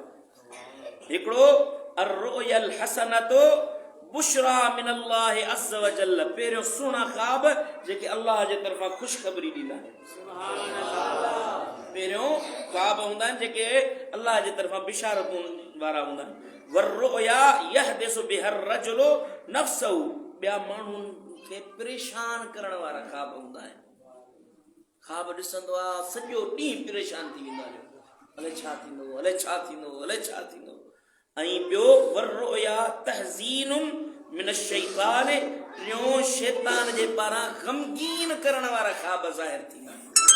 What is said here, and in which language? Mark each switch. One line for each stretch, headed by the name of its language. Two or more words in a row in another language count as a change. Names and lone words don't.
Sindhi: हिकिड़ो
Arabic: الرؤيا الحسنة بشرى من الله عز وجل,
Sindhi: पहिरियों सुहिणा ख़्वाब जेके अल्लाह जे तरफ़ां ख़ुशख़बरी ॾींदा आहिनि। पहिरियों ख़्वाब हूंदा आहिनि जेके अल्लाह जे तरफ़ां बिशारतूं वारा हूंदा आहिनि।
Arabic: والرؤيا يحدث بها الرجل نفسه,
Sindhi: ॿिया माण्हुनि खे परेशान करण वारा ख़्वाब हूंदा आहिनि। ख़्वाब ॾिसंदो आहे सॼो ॾींहुं परेशान थी वेंदो आहे, अलाए छा थींदो, अलाए छा थींदो, अलाए छा थींदो। ऐं ॿियो
Arabic: والرؤيا تحزين من الشيطان,
Sindhi: टियों शैतान जे पारां गमगीन करण वारा ख़्वाब ज़ाहिर थींदा आहिनि।